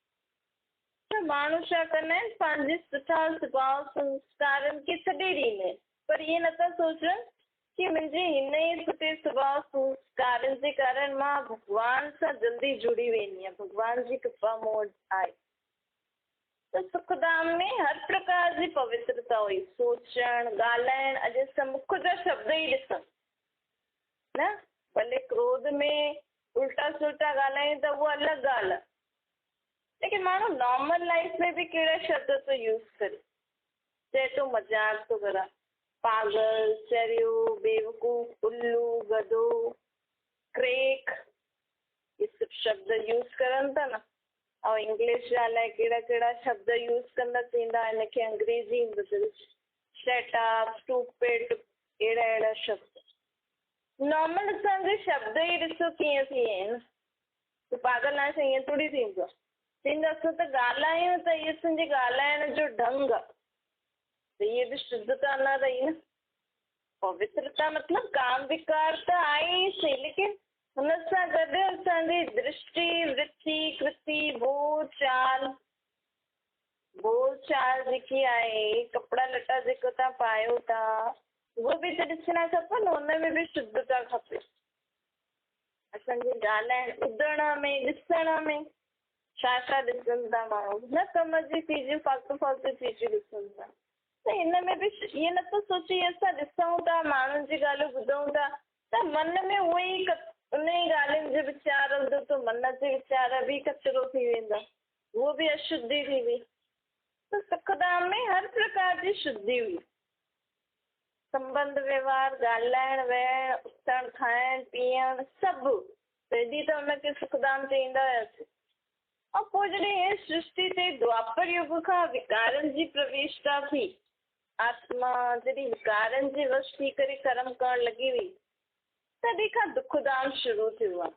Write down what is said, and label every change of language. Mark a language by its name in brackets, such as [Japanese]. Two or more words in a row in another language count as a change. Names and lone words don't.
[Sindhi] त माण्हू छा कंदा आहिनि, पंहिंजे सुठा स्वभाव संस्कारनि खे छॾे ॾींदा आहिनि, पर इहे नथा सोचनि कि मुंहिंजे हिन ई सुठे स्वभाव संस्कारनि जे कारण मां भॻवान सां जल्दी जुड़ी वेंदी आहियां। भॻवान जी कृपा मूं वटि आहे। त सुखधाम में हर प्रकार जी पवित्रता हुई, सोचणु, ॻाल्हाइणु। अॼु असां मुख जा शब्द ई ॾिसूं न, भले क्रोध में उल्टा सुल्टा ॻाल्हायूं त उहा अलॻि ॻाल्हि आहे, लेकिन माण्हू [English] normal life [Sindhi] में बि कहिड़ा शब्द थो यूज़ करे। चए थो मज़ाक थो करा, पागल, चरियो, बेवकूफ़, उल्लू, गधो, क्रेक, ये सभु शब्द यूज़ करनि था न। ऐं इंग्लिश जा अलाए कहिड़ा कहिड़ा शब्द यूज़ कंदा थींदा, हिनखे अंग्रेज़ी में [English] shut up, stupid, [Sindhi] अहिड़ा अहिड़ा शब्द। नॉर्मल असांजे शब्द ई ॾिसो कीअं थी विया आहिनि। तूं पागल आहे त ईअं थोरी थींदो। असां त ॻाल्हायूं त इहे असांजे ॻाल्हाइण जो ढंग आहे, त इहे बि शुद्धता न रही न। पवित्रता मतिलबु काम विकार त आहे ई सही, लेकिन हुन सां गॾु असांजी दृष्टि, वृत्ति, कृति, बोल चाल जेकी आहे, कपिड़ा लटा जेको तव्हां पायो था, उहो बि त ॾिसणा खपनि। हुन में बि शुद्धता खपे। असांजे ॻाल्हाइण, ॿुधण में, ॾिसण में छा छा ॾिसनि था माण्हू? न कम जी चीजूं, फालतू फालतू चीजूं ॾिसनि था। त हिन में बि इअं नथो सोचे असां ॾिसूं था, माण्हुनि जी ॻाल्हियूं ॿुधूं था, त मन में उहो ई उन ई ॻाल्हियुनि जो वीचार हूंदो, त मन जे वीचार बि कचिरो थी वेंदा, उहो बि अशुद्धि थी वेई। त सुखधाम में हर प्रकार जी शुद्धि हुई। संबंध व्यवहार, ॻाल्हाइण वेहण, उथण खाइण पीअण सभु, तॾहिं त हुनखे सुखधाम चईंदा हुयासीं। ऐं पोइ जॾहिं हे सृष्टि ते द्वापर युग खां विकारनि जी प्रवेशता थी, आत्मा जॾहिं विकारनि जे वश थी करे कर्म करणु लॻी वई, तॾहिं खां दुखधाम शुरू थियो आहे।